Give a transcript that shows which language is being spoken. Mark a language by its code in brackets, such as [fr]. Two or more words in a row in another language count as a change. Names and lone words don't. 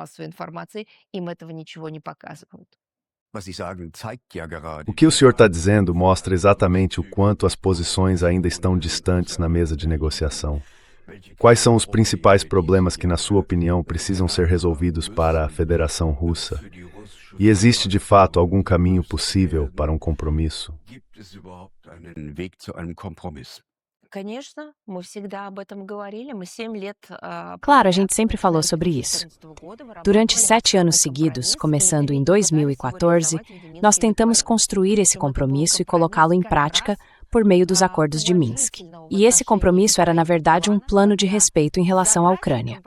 [pt] O que o senhor está dizendo mostra exatamente o quanto as posições ainda estão distantes na mesa de negociação. Quais são os principais problemas que, na sua opinião, precisam ser resolvidos para a Federação Russa? E existe de fato algum caminho possível para um compromisso? [de] Gibt es überhaupt einen Weg zu einem Kompromiss? [ru] Конечно, мы всегда об этом говорили. Мы 7 лет [pt] Claro, a gente sempre falou sobre isso. Durante 7 anos seguidos, começando em 2014, nós tentamos construir esse compromisso e colocá-lo em prática por meio dos acordos de Minsk. E esse compromisso era, na verdade, um plano de respeito em relação à Ucrânia.